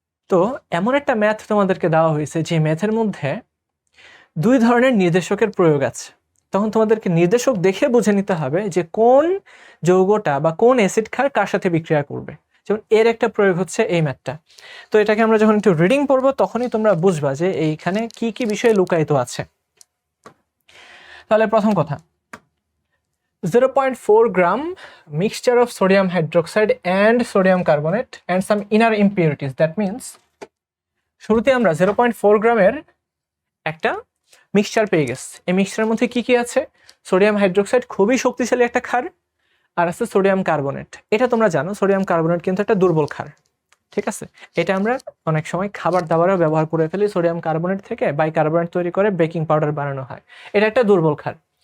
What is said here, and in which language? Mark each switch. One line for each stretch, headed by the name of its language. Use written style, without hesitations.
Bangla: তো এমন একটা ম্যাথ তোমাদেরকে দেওয়া হয়েছে যে ম্যাথের মধ্যে দুই ধরনের নির্দেশকের প্রয়োগ আছে। তখন তোমাদেরকে নির্দেশক দেখে বুঝে নিতে হবে যে কোন যৌগটা বা কোন অ্যাসিড ক্ষার কার সাথে বিক্রিয়া করবে। যেমন এর একটা প্রয়োগ হচ্ছে এই ম্যাথটা। তো এটাকে আমরা যখন একটু রিডিং পড়বো তখনই তোমরা বুঝবা যে এইখানে কি কি বিষয় লুকায়িত আছে। তাহলে প্রথম কথা,
English: 0.4 gram mixture of sodium hydroxide and sodium carbonate and some inner impurities. That means
Bangla: শুরুতে আমরা 0.4 গ্রামের একটা মিক্সচার পেয়ে গেছি। এই মিক্সচারের মধ্যে কি কি আছে? সোডিয়াম হাইড্রোক্সাইড খুবই শক্তিশালী একটা ক্ষার, আর আছে সোডিয়াম কার্বনেট। এটা তোমরা জানো সোডিয়াম কার্বনেট কিন্তু একটা দুর্বল ক্ষার, ঠিক আছে। এটা আমরা অনেক সময় খাবার দাবারেও ব্যবহার করে ফেলি। সোডিয়াম কার্বনেট থেকে বাইকার্বনেট তৈরি করে বেকিং পাউডার বানানো হয়। এটা একটা দুর্বল ক্ষার।